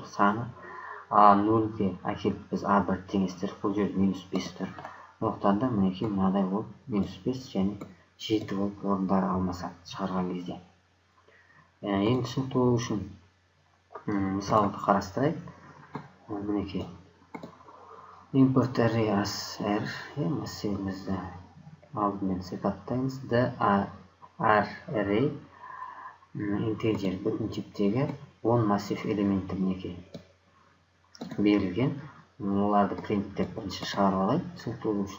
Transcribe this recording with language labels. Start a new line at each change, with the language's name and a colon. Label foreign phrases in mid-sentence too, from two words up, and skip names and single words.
Kazakh: Саны A0-ге әкеліп біз A1 теңестіріп, бұл жерде -5 тұр. Оқтан да мінекей мынадай болып -5 және 7 болып орындары алмасады шығарған кезде. Енді түсінікті болу үшін мысалды қарастырайық. Мінекей
English: import array as r
Kazakh: массивімізді алдымен сипаттаймыз.
English: array integer
Kazakh: бүтін типтегі 10 массив элементі мінекей берілген. Оларды принттеп бірінші шығарып алайық түсінікті болу үшін.